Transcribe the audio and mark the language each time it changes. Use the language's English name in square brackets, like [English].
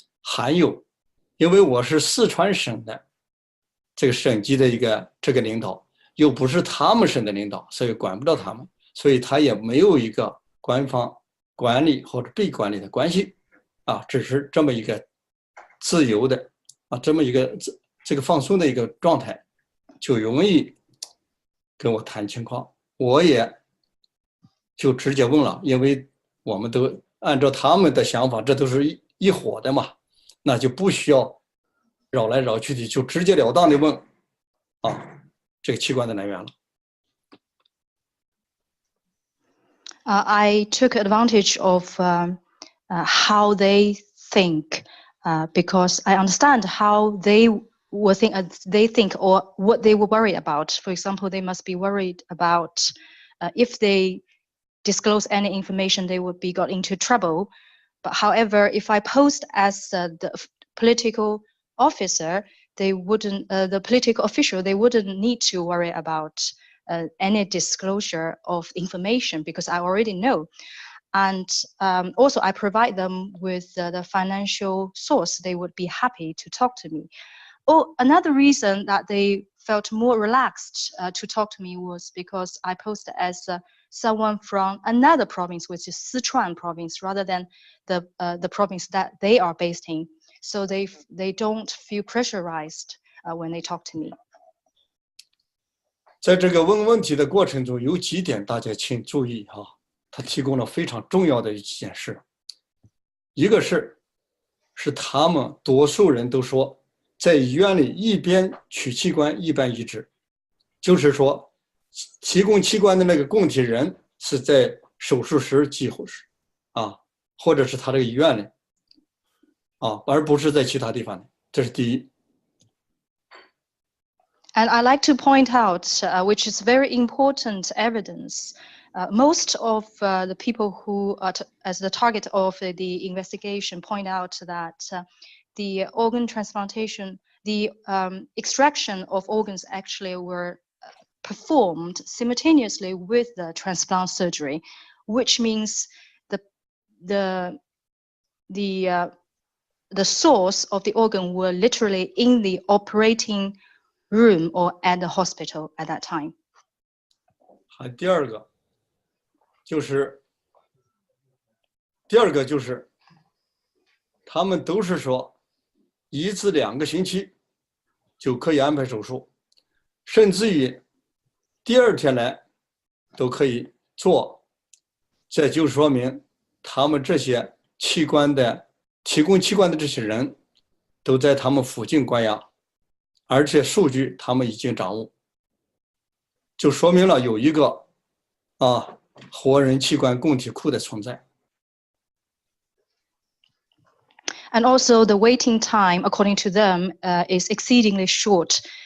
[Chinese] 还有，因为我是四川省的这个省级的这个领导，又不是他们省的领导，所以管不到他们，所以他也没有一个官方管理或者被管理的关系啊，只是这么一个自由的啊，这么一个这个放松的一个状态，就容易跟我谈情况，我也就直接问了，因为我们都按照他们的想法，这都是一伙的嘛，那就不需要绕来绕去的，就直截了当的问啊，这个器官的来源了。 [English] I took advantage of how they think because I understand how they think or what they were worried about. For example, they must be worried about if they disclose any information, they would be got into trouble. But however, if I post as the political officer, they wouldn't. The political official, they wouldn't need to worry about any disclosure of information because I already know. And also, I provide them with the financial source. They would be happy to talk to me. Oh, another reason that they felt more relaxed to talk to me was because I posted as someone from another province, which is Sichuan province, rather than the province that they are based in. So they don't feel pressurized when they talk to me. [Chinese] 在这个问问题的过程中，有几点大家请注意哈，他提供了非常重要的一件事。一个是他们多数人都说，在医院里一边取器官一边移植，就是说提供器官的那个供体人是在手术室几乎是或者是他这个医院里而不是在其他地方的，这是第一。 [English] And I like to point out, which is very important evidence, most of the people who are as the target of the investigation point out that the organ transplantation, the extraction of organs actually were performed simultaneously with the transplant surgery, which means the source of the organ were literally in the operating room or at the hospital at that time. [Chinese] 第二个就是他们都是说1至2个星期就可以安排手术，甚至于第2天来都可以做，这就说明他们这些提供器官的这些人都在他们附近关押，而且数据他们已经掌握，就说明了有一个活人器官供体库的存在。 [English] And also the waiting time, according to them, is exceedingly short.